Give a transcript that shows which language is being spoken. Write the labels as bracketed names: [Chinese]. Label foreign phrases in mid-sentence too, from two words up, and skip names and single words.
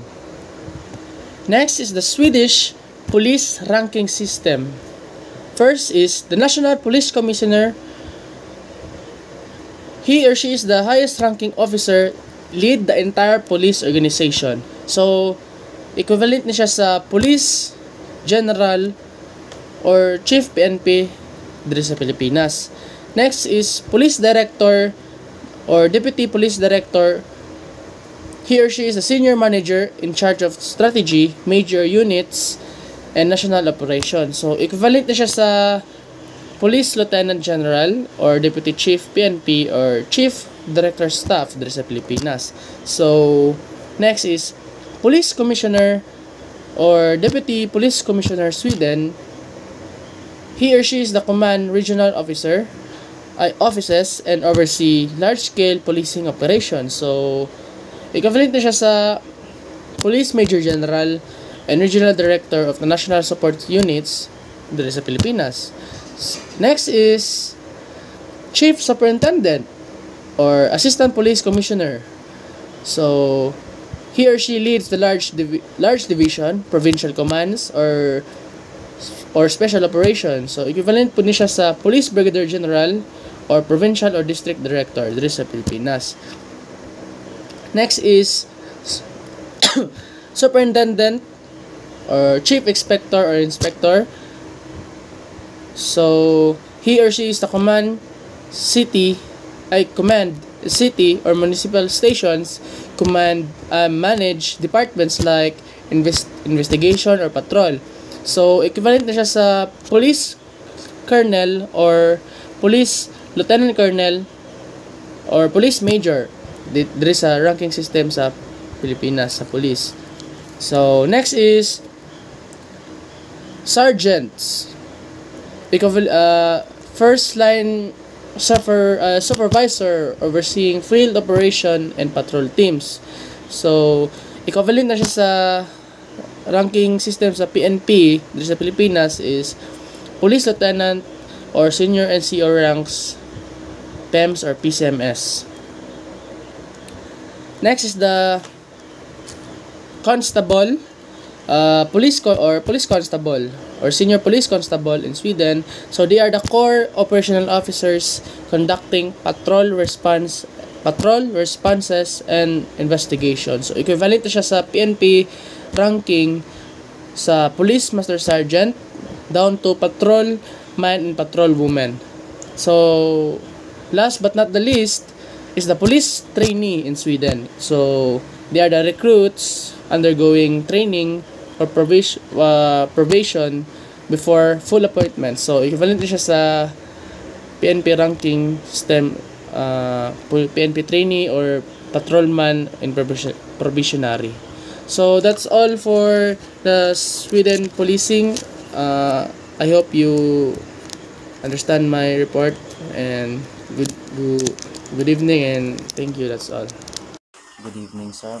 [English] Next is the Swedish police ranking system. First is the National Police Commissioner. He or she is the highest ranking officer, lead the entire police organization. So, equivalent [Filipino] niya siya sa Police General or Chief PNP dito sa Pilipinas. [English] Next is Police Director or Deputy Police Director. He or she is a senior manager in charge of strategy, major units, and national operations. So, equivalent [Filipino] na siya sa Police Lieutenant General or Deputy Chief PNP or Chief Director Staff dito sa Pilipinas. [English] So, next is Police Commissioner or Deputy Police Commissioner Sweden. He or she is the command regional offices and oversee large-scale policing operations. So, equivalent [Filipino] na siya sa Police Major General and Regional Director of the National Support Units dito sa Pilipinas. [English] Next is Chief Superintendent or Assistant Police Commissioner. So, he or she leads the large division, provincial commands, or special operations. So, equivalent [Filipino] po niya sa Police Brigadier General or Provincial or District Director dito sa Pilipinas. [English] Next is Superintendent or Chief Inspector or Inspector. So, he or she is the command city or municipal stations, manage departments like investigation or patrol. So, equivalent [Filipino] na siya sa Police Colonel or Police Lieutenant Colonel or Police Major. [English] There is a ranking system [Filipino] sa Pilipinas sa [English] police. So, next is Sergeants. First line supervisor overseeing field operation and patrol teams. So, equivalent [Filipino] na siya sa [English] ranking system [Filipino] sa PNP dito sa Pilipinas [English] is Police Lieutenant or Senior NCO ranks, PEMS or PCMS. Next is the Constable, Police Constable or Senior Police Constable in Sweden. So, they are the core operational officers conducting patrol responses and investigations. So, equivalent [Filipino] na siya sa [English] PNP ranking [Filipino] sa [English] Police Master Sergeant down to patrol man and patrol woman. So, last but not the least is the police trainee in Sweden. So, they are the recruits undergoing training or probation before full appointment. So, equivalent [Filipino] siya sa [English] PNP ranking system, PNP trainee or patrolman in probationary. So, that's all for the Sweden policing. I hope you understand my report, and good evening, and thank you. That's all. Good evening, sir.